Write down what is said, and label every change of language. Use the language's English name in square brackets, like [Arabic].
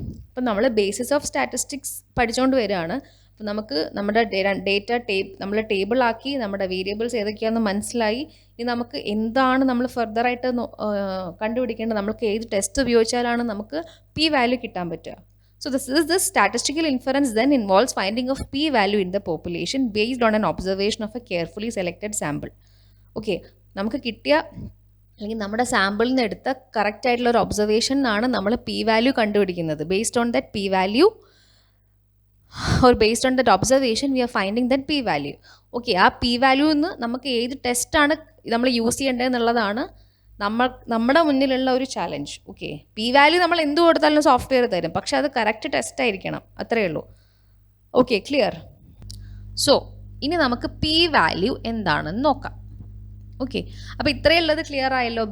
[Malayalam] ഇപ്പം നമ്മൾ basis of statistics പഠിച്ചുകൊണ്ട് വരികയാണ്. അപ്പം നമുക്ക് നമ്മുടെ നമ്മൾ ടേബിളാക്കി, നമ്മുടെ വേരിയബിൾസ് ഏതൊക്കെയാണെന്ന് മനസ്സിലായി. ഇനി നമുക്ക് എന്താണ് നമ്മൾ ഫർദറായിട്ട് കണ്ടുപിടിക്കേണ്ടത്, നമുക്ക് ഏത് ടെസ്റ്റ് ഉപയോഗിച്ചാലാണ് നമുക്ക് പി വാല്യൂ കിട്ടാൻ പറ്റുക. [English] So this statistical inference then involves finding of p-value in the population based on an observation of a carefully selected sample. [Malayalam] Okay, നമുക്ക് കിട്ടിയ അല്ലെങ്കിൽ നമ്മുടെ സാമ്പിളിൽ നിന്ന് എടുത്ത കറക്റ്റ് ആയിട്ടുള്ള ഒരു ഒബ്സർവേഷൻ ആണ് നമ്മൾ പി വാല്യൂ കണ്ടുപിടിക്കുന്നത്. [English] Based on that P value or based on that observation we are finding that p value. [Malayalam] Okay, ആ പി വാല്യൂ എന്ന് നമുക്ക് ഏത് ടെസ്റ്റാണ് നമ്മൾ യൂസ് ചെയ്യേണ്ടതെന്നുള്ളതാണ് നമ്മുടെ മുന്നിലുള്ള ഒരു ചാലഞ്ച്. ഓക്കെ, പി വാല്യൂ നമ്മൾ എന്ത് കൊടുത്താലും സോഫ്റ്റ്വെയർ തരും, പക്ഷെ അത് കറക്റ്റ് ടെസ്റ്റ് ആയിരിക്കണം, അത്രയേ ഉള്ളൂ. Okay, clear? സോ ഇനി നമുക്ക് പി വാല്യൂ എന്താണെന്ന് നോക്കാം. ഓക്കെ, അപ്പോൾ ഇത്രയുള്ളത് ക്ലിയർ ആയല്ലോ.